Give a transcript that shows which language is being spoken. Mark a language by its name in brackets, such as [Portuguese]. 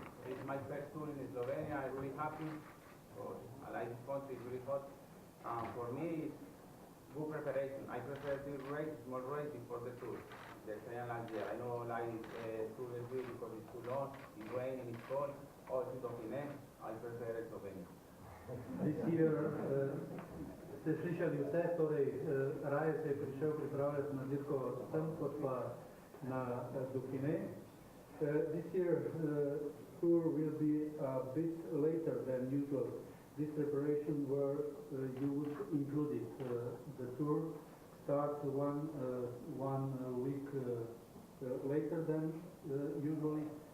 [English] It's my first tour in Slovenia. I'm really happy. I like this country, it's really hot. For me, it's good preparation. I prefer to race, small race before the tour. The same last year. I know like Tour de Suisse because it's too long, it's raining, it's cold. Also Dauphiné, I prefer Slovenia. This year, [Slovenian] ste slišali vse, torej raje se je prišel pripravljati na dirko sem, kot pa na Dauphiné. [English] This year, tour will be a bit later than usual. This preparation where you would include it. The tour starts one week later than usually.